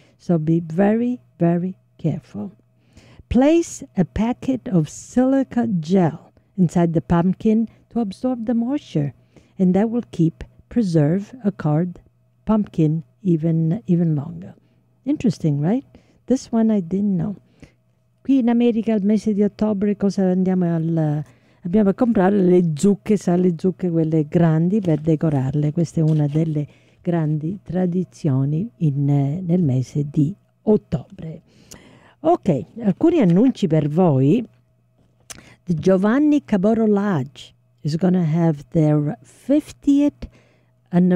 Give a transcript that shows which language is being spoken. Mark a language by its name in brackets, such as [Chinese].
[English] So be very, very careful. Place a packet of silica gel inside the pumpkin to absorb the moisture, and that will preserve a carved pumpkin even longer. Interesting, right? This one I didn't know. [Italian] Qui in America al mese di ottobre cosa andiamo al abbiamo a comprare le zucche, sai, le zucche quelle grandi per decorarle. Questa è una delle grandi tradizioni nel mese di ottobre. Ok, alcuni annunci per voi. [English] The Giovanni Caboro Lodge is going to have their 50th anniversary.